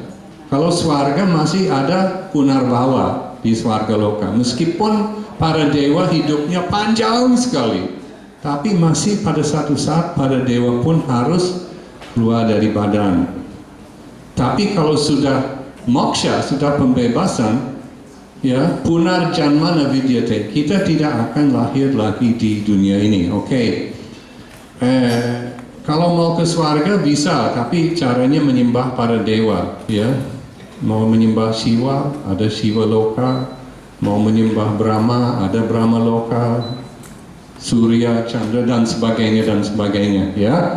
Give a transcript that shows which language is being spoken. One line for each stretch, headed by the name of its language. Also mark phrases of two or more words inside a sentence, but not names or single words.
Indonesian: Kalau swarga masih ada punarbawa di swarga loka. Meskipun para dewa hidupnya panjang sekali, tapi masih pada satu saat para dewa pun harus keluar dari badan. Tapi kalau sudah moksha, sudah pembebasan, ya,
Sanskrit: punarjanmana vidyate,
Indonesian: kita tidak akan lahir lagi di dunia ini. Oke. Kalau mau ke surga bisa, tapi caranya menyembah para dewa, ya. Mau menyembah Siwa, ada Siwa Loka. Mau menyembah Brahma, ada Brahma Loka, Surya, Chandra, dan sebagainya, ya.